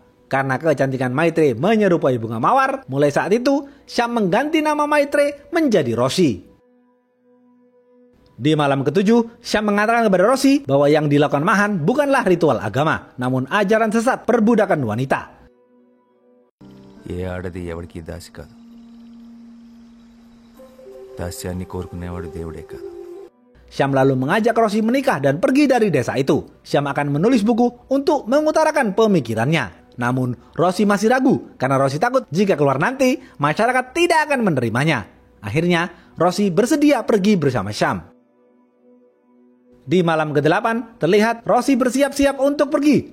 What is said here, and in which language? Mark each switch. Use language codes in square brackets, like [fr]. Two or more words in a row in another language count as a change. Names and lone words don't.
[id] Karena kecantikan Maitre menyerupai bunga mawar, mulai saat itu Syam mengganti nama Maitre menjadi Rosi. Di malam ketujuh, Syam mengatakan kepada Rosi bahwa yang dilakukan Mahan bukanlah ritual agama, namun ajaran sesat perbudakan wanita. [te] ఏ ఆడది ఎవరికి దాసి కాదు. దాస్యాన్ని కోరుకునేవాడు దేవుడే కాదు. [id] Syam lalu mengajak Rosi menikah dan pergi dari desa itu. Syam akan menulis buku untuk mengutarakan pemikirannya. Namun Rosi masih ragu karena Rosi takut jika keluar nanti masyarakat tidak akan menerimanya. Akhirnya Rosi bersedia pergi bersama Syam. Di malam ke-8 terlihat Rosi bersiap-siap untuk pergi.